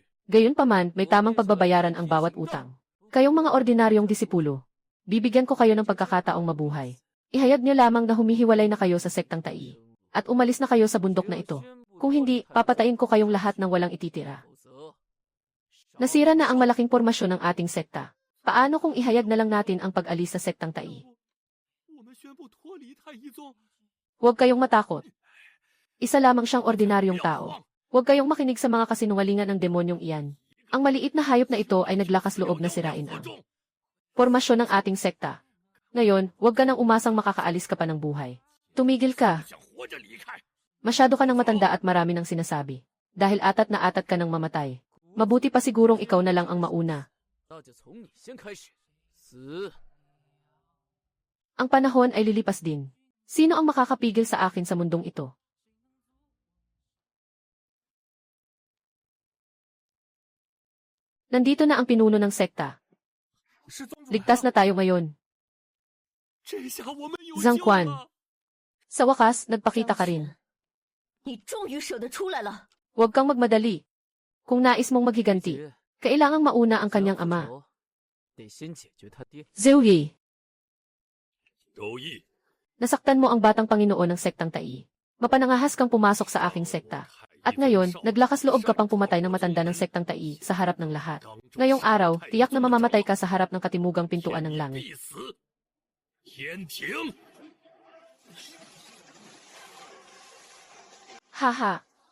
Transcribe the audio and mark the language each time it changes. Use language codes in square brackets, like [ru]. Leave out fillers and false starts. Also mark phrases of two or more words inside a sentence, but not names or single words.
[tl] Gayunpaman, may tamang pagbabayaran ang bawat utang. Kayong mga ordinaryong disipulo, bibigyan ko kayo ng pagkakataong mabuhay. Ihayag niyo lamang na humihiwalay na kayo sa sektang Tai. At umalis na kayo sa bundok na ito. Kung hindi, papatayin ko kayong lahat ng walang ititira. [zh] 否则 [tl] Nasira na ang malaking pormasyon ng ating sekta. Paano kung ihayag na lang natin ang pag-alis sa sektang Tai? [zh] 我们宣布脱离太一宗。 [tl] Huwag kayong matakot. Isa lamang siyang ordinaryong tao. Huwag kayong makinig sa mga kasinungalingan ng demonyong iyan. Ang maliit na hayop na ito ay naglakas loob na sirain ang pormasyon ng ating sekta. Ngayon, huwag ka nang umasang makakaalis ka pa ng buhay. Tumigil ka. [zh] 想活着离开。 [tl] Masyado ka ng matanda at marami ng sinasabi. Dahil atat na atat ka ng mamatay. Mabuti pa sigurong ikaw na lang ang mauna. [zh] 那就从你先开始。死！ [tl] Ang panahon ay lilipas din. Sino ang makakapigil sa akin sa mundong ito? Nandito na ang pinuno ng sekta. [zh] 是宗主来 [tl] Ligtas [zh] 了， [tl] na tayo ngayon. [zh] 这下我们有 [tl] Jiang [zh] 救 [tl] Quan [zh] 了。 [tl] Sa wakas, nagpakita ka rin. [zh] 你终于舍得出来了。 [tl] Huwag kang magmadali. Kung nais mong maghiganti, [zh] 姐 [tl] kailangang mauna ang [zh] 想 [tl] kanyang [zh] 复 [tl] ama. [zh] 仇得先解决他爹。 [tl] Zhou Yi, [zh] 周易， [tl] nasaktan mo ang batang Panginoon ng sektang Tai. Mapanangahas kang pumasok sa aking sekta. At ngayon, naglakas loob ka pang pumatay ng matanda ng sektang Tai sa harap ng lahat. Ngayong araw, tiyak na mamamatay ka sa harap ng katimugang pintuan ng langit. [zh] 必死。天庭， Haha.